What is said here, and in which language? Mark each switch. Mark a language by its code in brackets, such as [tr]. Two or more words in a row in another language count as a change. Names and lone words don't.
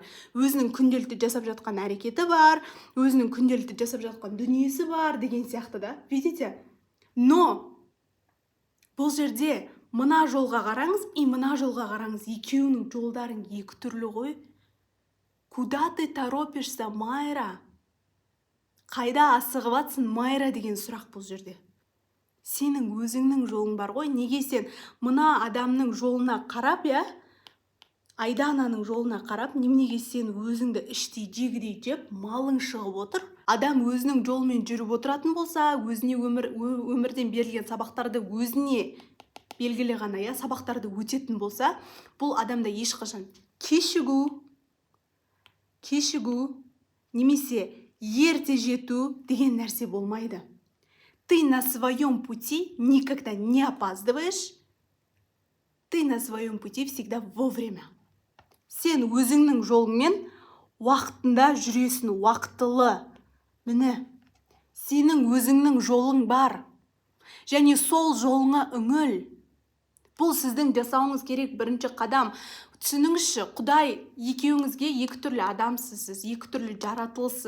[kk] Өзінің күнделікті жасап жатқан әрекеті бар, өзінің күнделікті жасап жатқан дүниесі бар деген сияқты да. [ru] Видите? [kk] Но бұл жерде мына жолға қараңыз, мына жолға қараңыз, екеуінің жолдарың екі түрлі ғой. [ru] Куда ты торопишься, Майра? [kk] Қайда асығып атсың Майра деген сұрақ бұл жерде. Сенің өзіңнің жолың бар ғой, неге сен мына адамның жолына қарап, Айдананың жолына қарап, неменеге сен өзіңді іштей жегідей жеп, малың шығып отыр? Адам өзінің жолымен жүріп отыратын болса, өзіне өмірден берілген сабақтарды өзіне белгілі ғана, сабақтарды өтетін болса, бұл адамда ешқашан кешігу, немесе ерте жету деген нәрсе болмайды. [ru] Ты на своем пути никогда не опаздываешь, ты на своем пути всегда вовремя. [kk] Сен өзіңнің жолыңмен уақытында жүресің, уақытылы. Міне, сенің өзіңнің жолың бар. Және сол жолыңа үңіл. Бұл сіздің жасауыңыз керек бірінші қадам. Түсініңізші, Құдай екеуіңізге екі түрлі адамсыз, екі түрлі жаратылыссыз.